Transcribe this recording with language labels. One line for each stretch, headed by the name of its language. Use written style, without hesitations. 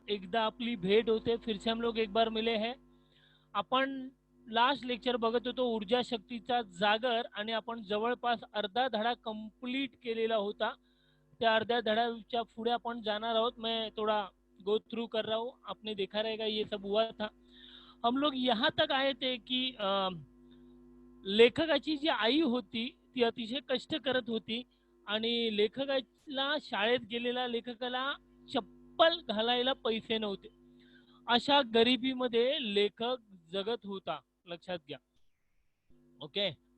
Marathi: एकदा आपली भेट होते,
Hindi: फिर से हम लोग एक बार मिले हैं.
Marathi: आपण लास्ट लेक्चर बघत होतो ऊर्जा शक्तीचा जागर, आणि आपण जवळपास अर्धा धडा कंप्लीट केलेला होता. त्या अर्ध्या धड्याच्या पुढे आपण जाणार आहोत.
Hindi: मैं थोड़ा गो थ्रू कर रहा हूँ, आपने देखा रहेगा ये सब हुआ था. हम लोग यहाँ तक आए थे की
Marathi: लेखकाची जी आई होती ती अतिशय कष्ट करत होती, आणि लेखकाला शाळेत गेलेल्या लेखकाला चप्पल घालायला पैसे नव्हते. अशा गरिबीमध्ये लेखक जगत होता, लक्षात घ्या. ओके.